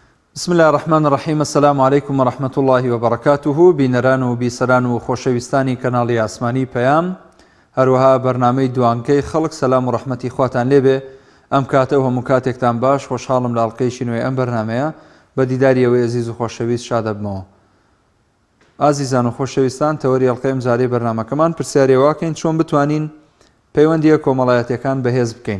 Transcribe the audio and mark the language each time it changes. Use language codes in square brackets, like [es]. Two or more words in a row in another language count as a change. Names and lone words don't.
[ar] بسم الله الرحمن الرحیم. السلام علیکم و رحمة الله و برکاته. [ckb] بینەران و بیسەران و خۆشەویستانی کەناڵی ئاسمانی پەیام، هەروەها بەرنامەی دوانکەی خەڵک، سەلام و ڕەحمەتی خواتان لێبێ. ئەم کاتە و هەموو کاتێکتان باش، خۆشحاڵم لە ئەڵقەیەکی نوێی ئەم بەرنامەیە بە دیداری ئەوەی عزیز و خۆشەویست شاد دەبمەوە. ئازیزان و خۆشەویستان، تەوەری ئەڵقەی ئەم جارەی بەرنامەکەمان پرسیارێ واکەین چۆن بتوانین پەیوەندیە کۆمەڵایەتیەکان بەهێز بکەین.